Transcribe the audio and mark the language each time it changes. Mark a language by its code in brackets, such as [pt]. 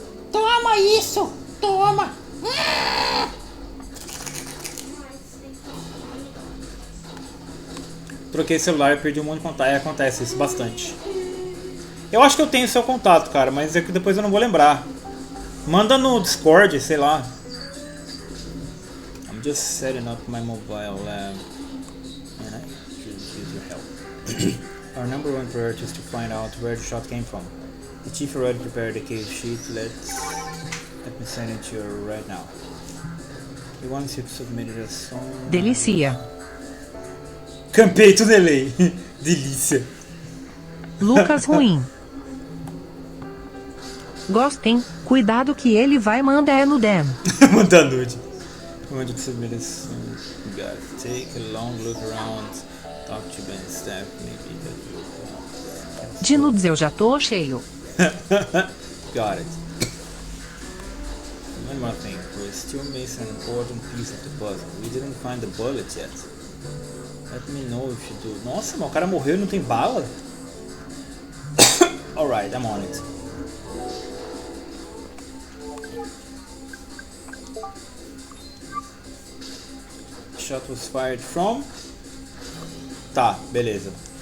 [pt] Toma isso! Toma! Troquei celular e perdi um monte de contato. Acontece isso bastante. Eu acho que eu tenho seu contato, cara, mas é que depois eu não vou lembrar. Manda no Discord, sei lá. [en] I'm just setting up my mobile lab and I could use your help. Our number one priority is to find out where the shot came from. The chief already prepared the case sheet. Let me send it to you right now. He wants you to submit it as soon. [pt] Delícia. Campei tudo delay. Delícia. Lucas ruim. Gostem, cuidado que ele vai mandar no dem. Manda nude. [en] I want you to submit it soon. You got it. Take a long look around. Talk to Ben staff. Maybe that will help. [pt] De nudes eu já tô cheio. [en] Got it. One more thing. We're still missing an important piece of the puzzle. We didn't find the bullet yet. Let me know if you do. [pt] Nossa, mas o cara morreu e não tem bala? [en] Alright, I'm on it. Shot was fired from... [pt] Tá, beleza.